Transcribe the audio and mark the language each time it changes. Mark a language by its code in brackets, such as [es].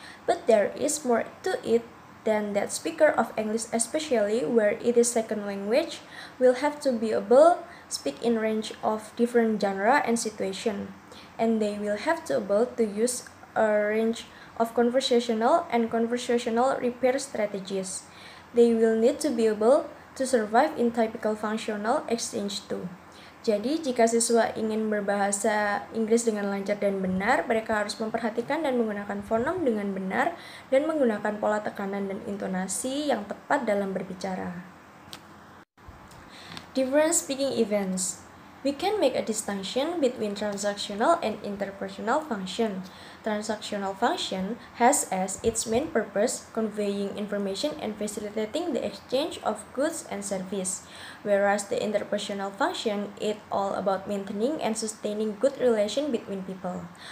[en] But there is more to it than that. Speaker of English, especially where it is second language, will have to be able speak in range of different genre and situation, and they will have to be able to use a range of conversational and conversational repair strategies. They will need to be able to survive in typical functional exchange too. [id] Jadi, jika siswa ingin berbahasa Inggris dengan lancar dan benar, mereka harus memperhatikan dan menggunakan fonem dengan benar dan menggunakan pola tekanan dan intonasi yang tepat dalam berbicara. [en] Different speaking events. We can make a distinction between transactional and interpersonal function. Transactional function has as its main purpose conveying information and facilitating the exchange of goods and service, whereas the interpersonal function is all about maintaining and sustaining good relation between people.